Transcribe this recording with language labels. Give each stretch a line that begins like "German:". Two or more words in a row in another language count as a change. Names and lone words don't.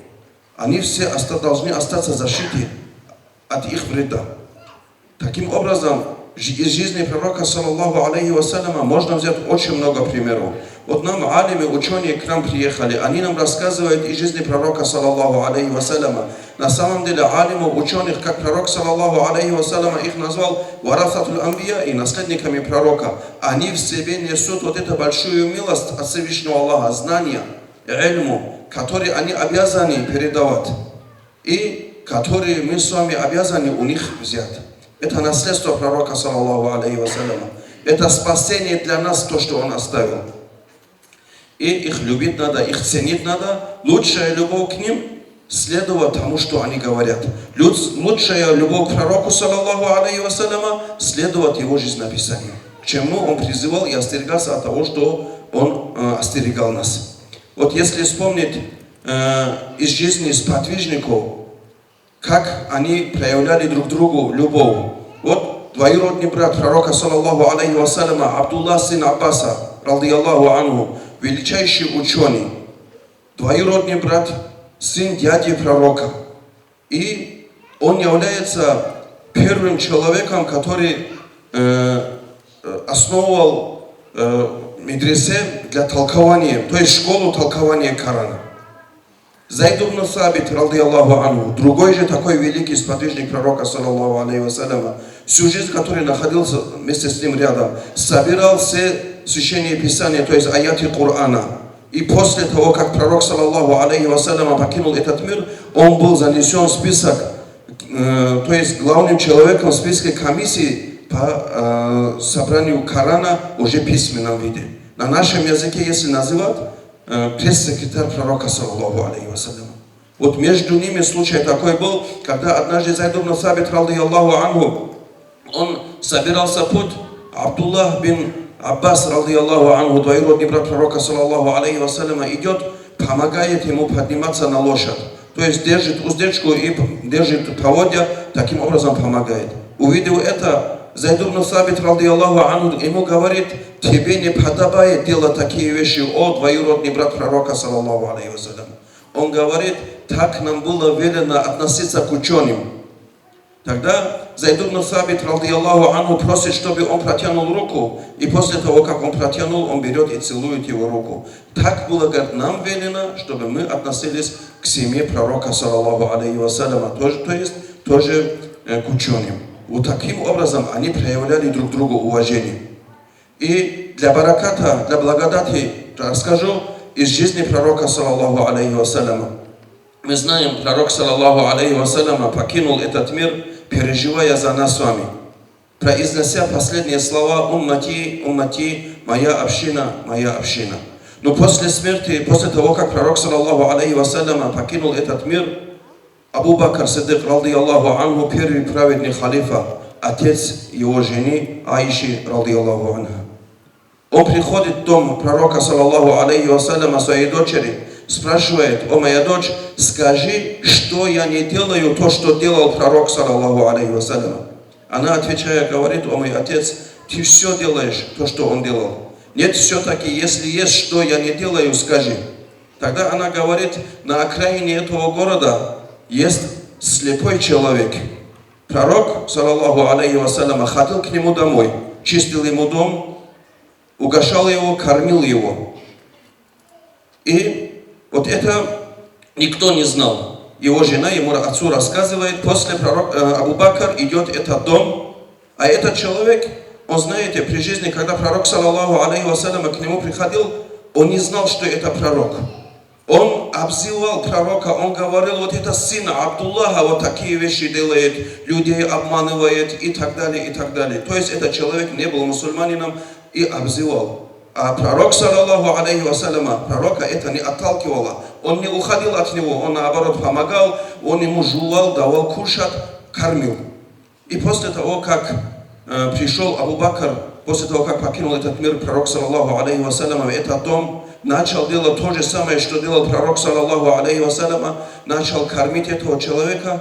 Russian: Они все должны остаться защиты от их вреда. Таким образом, из жизни пророка,
Arabic: صلى الله عليه وسلم,
Russian: можно взять очень много примеров. Вот нам алимы, ученые к нам приехали, они нам рассказывают из жизни пророка,
Arabic: صلى الله عليه وسلم.
Russian: На самом деле алимов, ученых, как пророк,
Arabic: صلى الله عليه وسلم,
Russian: их назвал
Arabic: ورثة الأنبياء,
Russian: и наследниками пророка. Они в себе несут вот эту большую милость от Всевышнего Аллаха, знания, ильму, которые они обязаны передавать, и которые мы с вами обязаны у них взять. Это наследство пророка,
Arabic: صلى الله عليه وسلم.
Russian: Это спасение для нас, то, что он оставил. И их любить надо, их ценить надо. Лучшая любовь к ним — следовать тому, что они говорят. Лучшая любовь к пророку,
Arabic: صلى الله عليه وسلم,
Russian: следовать его жизнеописанию. К чему он призывал и остерегался от того, что он остерегал нас. Вот если вспомнить из жизни сподвижников, как они проявляли друг другу любовь. Вот двоюродный брат пророка,
Arabic: صلى الله عليه وسلم, Абдуллах сын Аббаса, رضي الله عنه,
Russian: величайший ученый. Двоюродный брат, сын дяди пророка. И он является первым человеком, который основывал медресе для толкования, то есть школу толкования Корана. Зайд ибн Сабит,
Arabic: رضي الله عنه,
Russian: другой же такой великий сподвижник пророка,
Arabic: صلى الله عليه وسلم,
Russian: всю жизнь, который находился вместе с ним рядом, собирал все священные писания, то есть аяты Корана. И после того, как пророк,
Arabic: صلى الله عليه وسلم,
Russian: покинул этот мир, он был занесен в список, то есть главным человеком в списке комиссии по собранию Корана уже в письменном виде. На нашем языке, если называть, пресс-секретарь пророка,
Arabic: صلى الله عليه وسلم.
Russian: Вот между ними случай такой был, когда однажды Зайд ибн Сабит,
Arabic: رضي الله عنه,
Russian: он собирался в путь,
Arabic: Абдуллах бин Аббас, رضي الله عنه,
Russian: двоюродный брат пророка,
Arabic: صلى الله عليه وسلم,
Russian: идет, помогает ему подниматься на лошадь. То есть держит уздечку и держит поводья, таким образом помогает. Увидев это, Зайд ибн Сабит,
Arabic: رضي الله عنه,
Russian: ему говорит: тебе не подобает делать такие вещи, о двоюродный брат пророка,
Arabic: صلى الله عليه وسلم.
Russian: Он говорит: так нам было велено относиться к ученым. Тогда Зайд ибн Сабит,
Arabic: رضي الله عنه,
Russian: просит, чтобы он протянул руку, и после того, как он протянул, он берет и целует его руку. Так было, говорит, нам велено, чтобы мы относились к семье пророка,
Arabic: صلى الله عليه وسلم,
Russian: то есть тоже к ученым. Вот таким образом они проявляли друг другу уважение. И для бараката, для благодати расскажу из жизни пророка,
Arabic: صلى الله عليه وسلم.
Russian: Мы знаем, пророк,
Arabic: صلى الله عليه وسلم,
Russian: покинул этот мир, переживая за нас с вами, произнося последние слова:
Arabic: «أمتي، أمتي,
Russian: моя община, моя община». Но после смерти, после того, как пророк,
Arabic: صلى الله عليه وسلم,
Russian: покинул этот мир,
Arabic: Абу Бакр Сиддик, رضي الله عنه,
Russian: первый праведный халифа, отец его жены Аиши,
Arabic: رضي الله عنها.
Russian: Он приходит в дом пророка,
Arabic: صلى الله عليه وسلم,
Russian: своей дочери, спрашивает: о моя дочь, скажи, что я не делаю то, что делал пророк,
Arabic: صلى الله عليه وسلم.
Russian: Она, отвечая, говорит: о мой отец, ты все делаешь, то, что он делал. Нет, все-таки, если есть, что я не делаю, скажи. Тогда она говорит: на окраине этого города есть слепой человек. Пророк,
Arabic: صلى الله عليه وسلم,
Russian: ходил к нему домой, чистил ему дом, угощал его, кормил его. И вот это никто не знал. Его жена ему отцу рассказывает: после Абу Бакр идет этот дом, а этот человек, он, знаете, при жизни, когда пророк,
Arabic: صلى الله عليه وسلم,
Russian: к нему приходил, он не знал, что это пророк. Он обзывал пророка, он говорил: вот это сын Абдуллаха, вот такие вещи делает, людей обманывает и так далее, и так далее. То есть этот человек не был мусульманином и обзывал. А пророк,
Arabic: صلى الله عليه وسلم,
Russian: пророка это не отталкивало. Он не уходил от него, он наоборот помогал, он ему жевал, давал кушать, кормил. И после того, как пришел Абу Бакр, после того, как покинул этот мир, пророк,
Arabic: صلى الله عليه وسلم,
Russian: в этот дом, начал делать то же самое, что делал пророк,
Arabic: صلى الله عليه وسلم,
Russian: начал кормить этого человека.